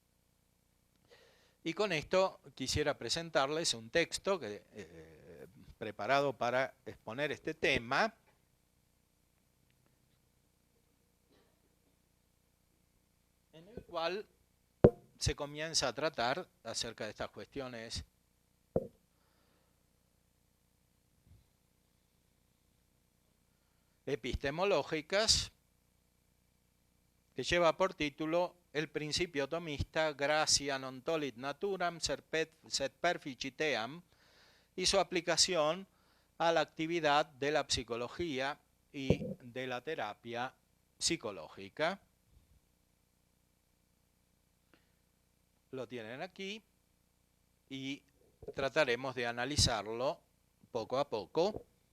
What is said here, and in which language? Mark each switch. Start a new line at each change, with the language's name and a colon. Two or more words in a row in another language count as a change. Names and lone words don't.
Spanish: Y con esto quisiera presentarles un texto que preparado para exponer este tema, en el cual se comienza a tratar acerca de estas cuestiones epistemológicas, que lleva por título El principio tomista
Latin: Gratia non tollit naturam sed perficiteam,
Spanish: y su aplicación a la actividad de la psicología y de la terapia psicológica. Lo tienen aquí y trataremos de analizarlo poco a poco.